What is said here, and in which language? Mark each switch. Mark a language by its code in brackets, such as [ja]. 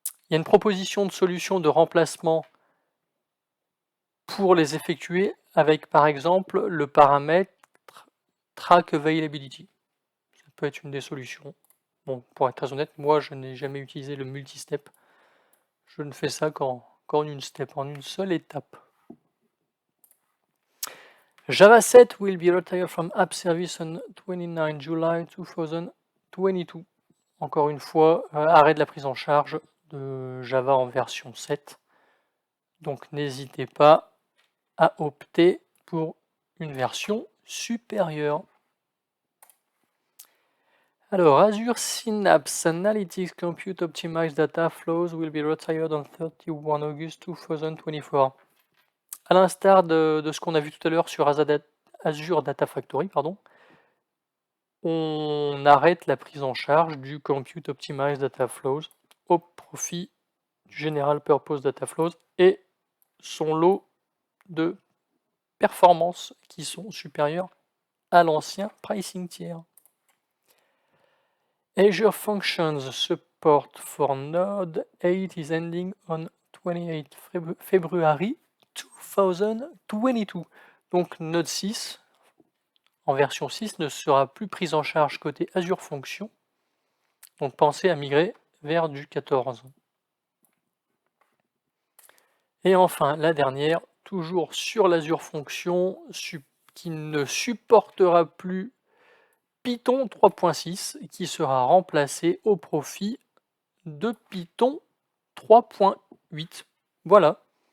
[fr] Il y a une proposition de solution de remplacement pour les effectuer avec par exemple le paramètre Track Availability. Ça peut être une des solutions. Bon, pour être très honnête, moi je n'ai jamais utilisé le multi-step. Je ne fais ça qu'en une step, en une seule étape. [en] Java 7 will be retired from App Service on 29 July 2022. [fr] Encore une fois, arrêt de la prise en charge de Java en version 7. Donc n'hésitez pas à opter pour une version supérieure. Alors, [en] Azure Synapse Analytics Compute Optimized Data Flows will be retired on 31 August 2024. [fr] À l'instar de ce qu'on a vu tout à l'heure sur Azure Data Factory, on arrête la prise en charge du Compute Optimized Data Flows au profit du General Purpose Data Flows et son lot de performances qui sont supérieures à l'ancien pricing tier. [en] Azure Functions support for Node 8 is ending on 28 February 2022. [fr] Donc Node 6 en version 6 ne sera plus prise en charge côté Azure Functions. Donc pensez à migrer vers du 14. Et enfin la dernière, toujours sur l'Azure Functions, qui ne supportera plus Python 3.6 qui sera remplacé au profit de Python 3.8. Voilà.